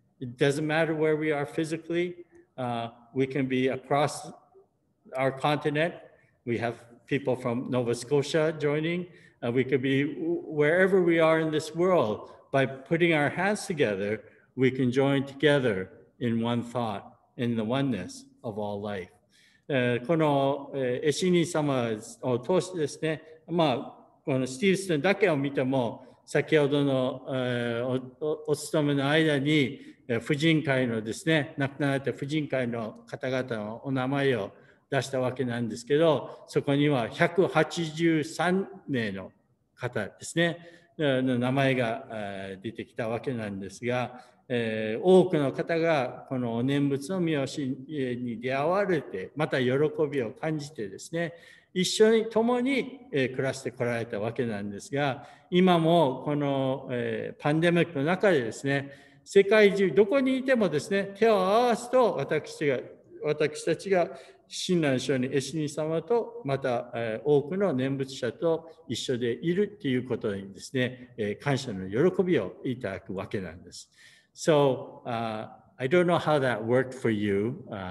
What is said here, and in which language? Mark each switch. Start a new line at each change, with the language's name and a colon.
English: It doesn't matter where we are physically. We can be across our continent. We have people from Nova Scotia joining. We could be wherever we are in this world. By putting our hands together, we can join together in one thought, in the oneness of all life.
Japanese: このエシニ様を通してですね、このスティーブストンだけを見ても、先ほどのお勤めの間に婦人会のですね、亡くなられた婦人会の方々のお名前を出したわけなんですけど、そこには183名の方ですね、の名前が出てきたわけなんですが、多くの方がこのお念仏の御教えに出会われて、また喜びを感じてですね、一緒に共に暮らしてこられたわけなんですが、今もこのパンデミックの中でですね、世界中どこにいてもですね、手を合わすと私たちが親鸞聖人エシニ様とまた多くの念仏者と一緒でいるということにですね、感謝の喜びをいただくわけなんです。
English: So, I don't know how that worked for you.